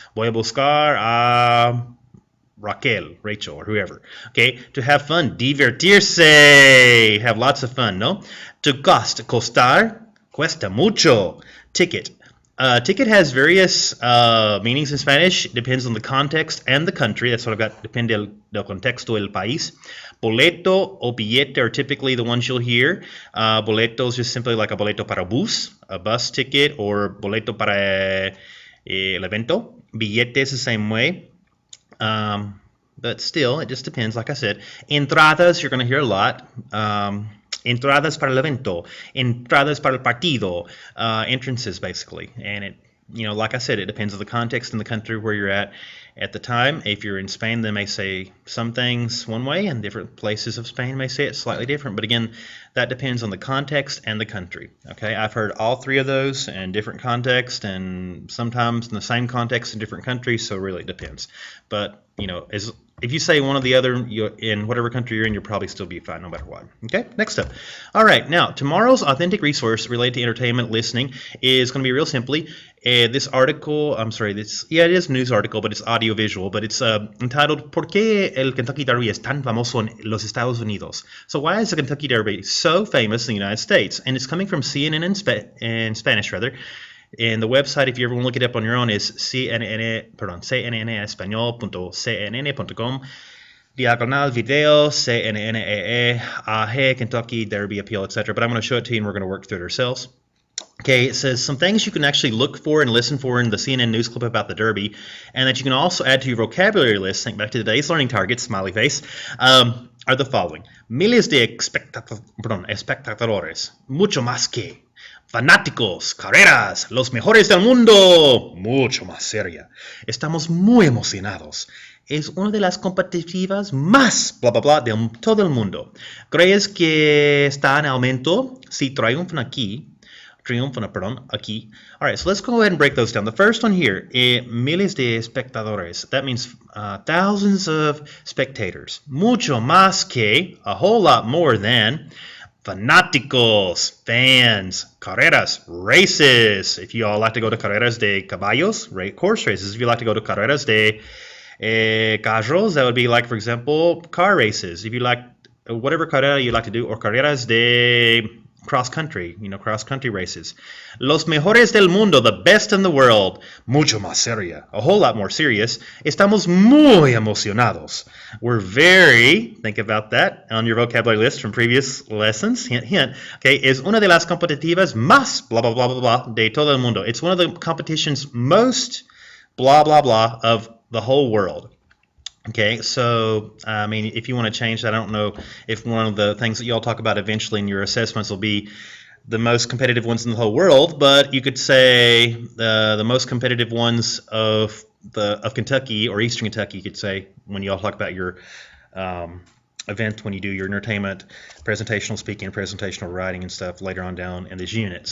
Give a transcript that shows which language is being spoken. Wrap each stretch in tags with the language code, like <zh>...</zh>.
<es>Voy a buscar a Raquel, Rachel,</es> <en>or whoever. Okay, to have fun, divertirse. Have lots of fun, no? To cost, costar,</en> <es>cuesta mucho.</es> <en>Ticket. Ticket has various meanings in Spanish. It depends on the context and the country. That's what I've got.</en> <es>Depende del contexto del país.</es> <en>Boleto o billete are typically the ones you'll hear. Boleto is just simply like a</en> <es>boleto para bus,</es> <en>a bus ticket, or</en> <es>boleto para El evento.</es> <en>Billete is the same way. But still, it just depends, like I said. Entradas, you're going to hear a lot.</en> <es>Entradas para el evento. Entradas para el partido.</es> <en>Entrances, basically. And it, like I said, it depends on the context and the country where you're at the time. If you're in Spain, they may say some things one way, and different places of Spain may say it slightly different. But again, that depends on the context and the country. Okay, I've heard all three of those in different contexts, and sometimes in the same context in different countries. So really, it depends. But if you say one or the other, in whatever country you're in, you'll probably still be fine no matter what. Okay, next up. All right, now tomorrow's authentic resource related to entertainment listening is going to be real simply this article. It is a news article, but it's audiovisual. But it's entitled</en> <es>"¿Por qué el Kentucky Derby es tan famoso en los Estados Unidos?"</es> <en>So why is the Kentucky Derby so famous in the United States? And it's coming from CNN in Spanish rather. And the website, if you ever want to look it up on your own, is cnnespañol.cnn.com diagonal video CNN Kentucky Derby Appeal, etc. But I'm going to show it to you and we're going to work through it ourselves. Okay, it says some things you can actually look for and listen for in the CNN news clip about the Derby, and that you can also add to your vocabulary list. Think back to today's learning targets, smiley face, are the following.</en> <es>Miles de espectadores, mucho más que. Fanáticos, carreras, los mejores del mundo, mucho más seria. Estamos muy emocionados. Es una de las competitivas más bla bla bla de todo el mundo. ¿Crees que está en aumento? Si triunfan aquí. Aquí.</es> <en>All right, so let's go ahead and break those down. The first one here,</en> <es>miles de espectadores.</es> <en>That means thousands of spectators.</en> <es>Mucho más que,</es> <en>a whole lot more than. Fanáticos, fans, carreras, races. If you all like to go to</en> <es>carreras de caballos,</es> <en>horse races. If you like to go to</en> <es>carreras de carros,</es> <en>that would be like, for example, car races. If you like whatever carrera you like to do, or carreras de cross country races.</en> <es>Los mejores del mundo,</es> <en>the best in the world.</en> <es>Mucho más seria,</es> <en>a whole lot more serious.</en> <es>Estamos muy emocionados.</es> <en>We're very, think about that on your vocabulary list from previous lessons, hint, hint.</en> <es>Okay, es una de las competitivas más blah, blah, blah, blah, blah de todo el mundo.</es> <en>It's one of the competitions most blah, blah, blah of the whole world. Okay, so, if you want to change that, I don't know if one of the things that you all talk about eventually in your assessments will be the most competitive ones in the whole world, but you could say the most competitive ones of Kentucky or Eastern Kentucky, you could say, when you all talk about your event, when you do your entertainment, presentational speaking, presentational writing and stuff later on down in this unit.</en>